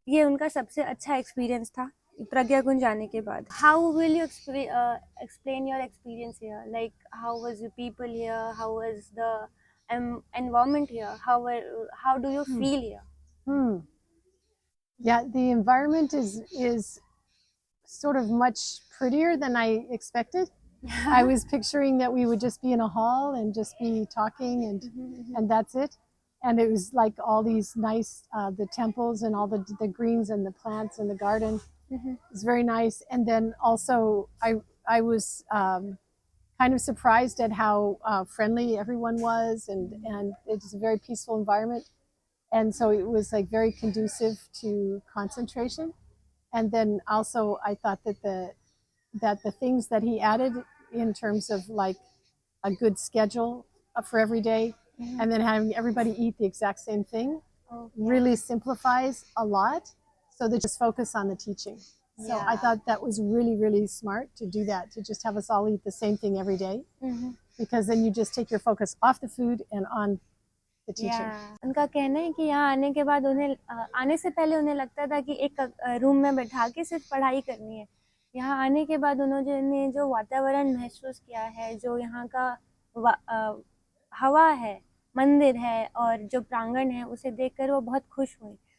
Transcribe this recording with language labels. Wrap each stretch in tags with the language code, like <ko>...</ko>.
<hi>ये उनका सबसे अच्छा एक्सपीरियंस था प्रज्ञा कुंज जाने के बाद।</hi> <en>How will you explain your experience here, like how was the people here, how was the environment here, how do you feel here? Yeah, the environment is sort of much prettier than I expected. I was picturing that we would just be in a hall and just be talking, and that's it. And it was like all these nice the temples and all the greens and the plants in the garden. It's very nice. And then also I was kind of surprised at how friendly everyone was, and it's a very peaceful environment. And so it was like very conducive to concentration. And then also I thought that the things that he added in terms of like a good schedule for every day, and then having everybody eat the exact same thing, really simplifies a lot, so they just focus on the teaching. So I thought that was really, really smart to do that, to just have us all eat the same thing every day, because then you just take your focus off the food and on the teaching.</en> <hi>उनका कहना है कि यहाँ आने के बाद उन्हें आने से पहले उन्हें लगता था कि एक रूम में बैठा के सिर्फ पढ़ाई करनी है। यहाँ आने के बाद उन्होंने जो वातावरण महसूस किया है, जो यहाँ का हवा है, मंदिर है और जो प्रांगण है, उसे देखकर वो बहुत खुश हुई।</hi>